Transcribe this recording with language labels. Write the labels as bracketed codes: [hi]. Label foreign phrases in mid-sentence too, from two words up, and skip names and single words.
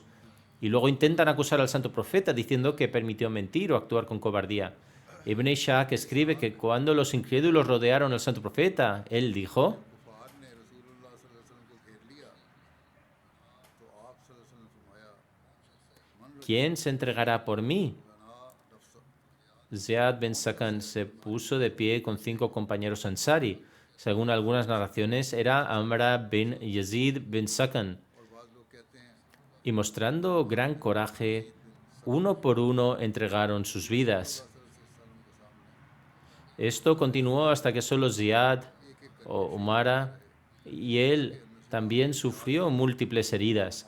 [es] Y luego intentan acusar al santo profeta diciendo que permitió mentir o actuar con cobardía. Ibn Ishaq escribe que cuando los incrédulos rodearon al santo profeta, él dijo: ¿quién se entregará por mí? Ziyad bin Sakan se puso de pie con 5 compañeros ansari. Según algunas narraciones, era Amra bin Yazid bin Sakan. Y mostrando gran coraje, uno por uno entregaron sus vidas. Esto continuó hasta que solo Ziyad o Umara y él también sufrió múltiples heridas.